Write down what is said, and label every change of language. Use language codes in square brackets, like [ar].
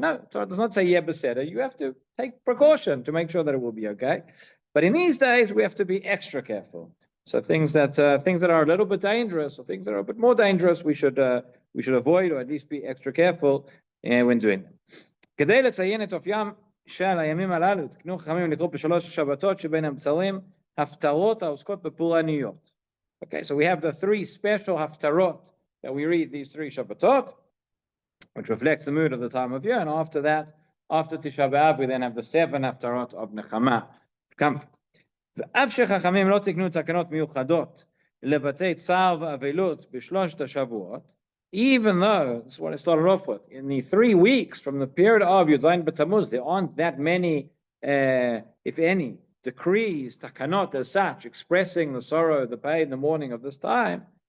[en] No, Torah does not say [he] Yeh Beseder. [en] You have to take precaution to make sure that it will be okay. But in these days, we have to be extra careful. So things that are a little bit dangerous, or things that are a bit more dangerous, we should avoid, or at least be extra careful when doing them. [he] כדי לציין את אופיים של הימים הללו, תקנו חכמים לקרוא בשלוש השבתות שבין המצרים haftarot העוסקות בפורעניות. [en] Okay, so we have the 3 special haftarot that we read, these 3 Shabbatot, which reflects the mood of the time of year, and after that, after Tisha B'Av, we then have the 7 haftarot of Nechama, comfort. [he] ואף שחכמים לא תקנו תקנות מיוחדות לבתי צער ואבלות בשלושת השבועות, [en] even though, this is what I started off with, in the 3 weeks from the period of Yudzayin B'Tammuz, there aren't that many, if any, decrees, takanot as such, expressing the sorrow, the pain, the mourning of this time.